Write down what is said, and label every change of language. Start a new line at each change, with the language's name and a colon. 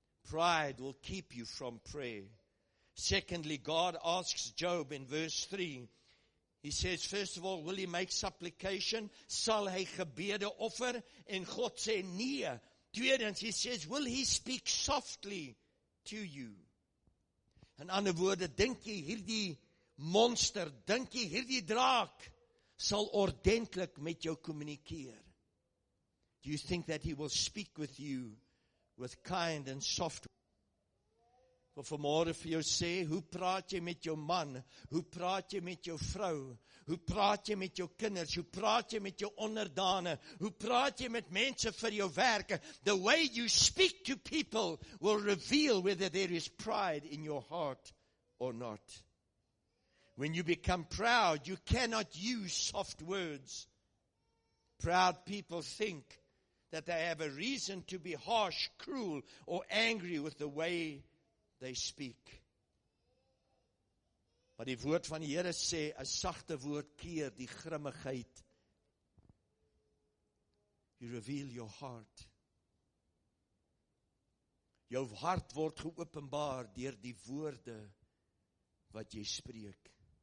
English: Pride will keep you from prayer. Secondly, God asks Job in verse 3. He says, first of all, will he make supplication?
Afrikaans: Sal hy gebede offer? En God sê nee. Tweedens,
English: he says, will he speak softly to you?
Afrikaans: In ander woorde, dink jy hierdie monster, dink jy hierdie draak sal ordentlik met jou kommunikeer?
English: Do you think that he will speak with you with kind and soft?
Afrikaans: Wil vanmôre vir jou sê, hoe praat jy met jou man? Hoe praat jy met jou vrou? Hoe praat jy met jou kinders? Hoe praat jy met jou onderdane? Hoe praat jy met mense vir jou werk?
English: The way you speak to people will reveal whether there is pride in your heart or not. When you become proud, you cannot use soft words. Proud people think that they have a reason to be harsh, cruel, or angry with the way they speak.
Afrikaans: Maar die woord van die Here sê, 'n sagte woord keer die grimmigheid.
English: You reveal your heart.
Afrikaans: Jou hart word geopenbaar deur die woorde wat jy spreek.